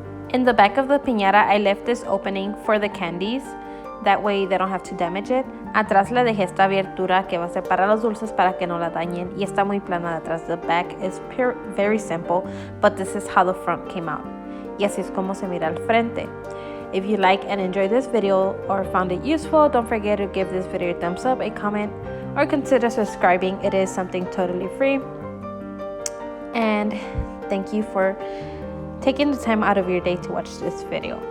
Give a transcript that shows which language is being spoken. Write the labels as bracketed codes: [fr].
[en] In the back of the piñata, I left this opening for the candies. That way they don't have to damage it. [es] Atrás le dejé esta abertura que va a ser para los dulces para que no la dañen. Y está muy plana de atrás. [en] The back is very simple, but this is how the front came out. [es] Y así es como se mira al frente. [en] If you like and enjoyed this video or found it useful, don't forget to give this video a thumbs up, a comment, or consider subscribing. It is something totally free. And thank you for taking the time out of your day to watch this video.